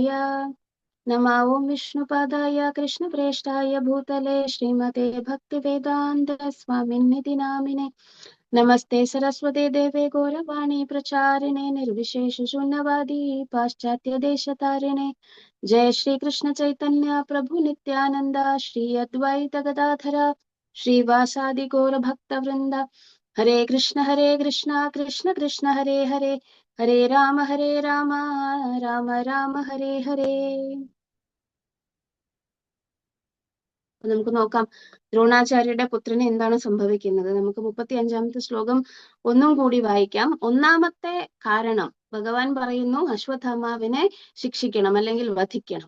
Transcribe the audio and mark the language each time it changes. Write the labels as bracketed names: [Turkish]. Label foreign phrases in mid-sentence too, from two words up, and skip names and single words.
[Sanskrit] നമോ ഓം വിഷ്ണുപാദായ കൃഷ്ണപ്രേഷ്ഠായ ഭൂതലേ ശ്രീമതേ ഭക്തിവേദാന്ത സ്വാമിന്നിതി നാമിനെ. നമസ്തേ സരസ്വതേ ദേവേ ഗൗരവാണി പ്രചാരിണേ നിർവിശേഷ ശൂന്യവാദി പാശ്ചാത്യ ദേശതാരിണേ. जय श्री कृष्ण चैतन्य प्रभु नित्यानंद श्री अद्वैत गदाधर श्रीवासादि गौर भक्त वृंद. हरे कृष्ण कृष्ण कृष्ण हरे हरे, हरे राम राम राम हरे हरे. [Malayalam] നമുക്ക് നോക്കാം ദ്രോണാചാര്യരുടെ പുത്രന് എന്താണ് സംഭവിക്കുന്നത്. നമുക്ക് 35ാമത്തെ ശ്ലോകം ഒന്നും കൂടി വായിക്കാം. ഒന്നാമത്തെ കാരണം ഭഗവാൻ പറയുന്നു അശ്വത്ഥാമാവിനെ ശിക്ഷിക്കണം അല്ലെങ്കിൽ വധിക്കണം.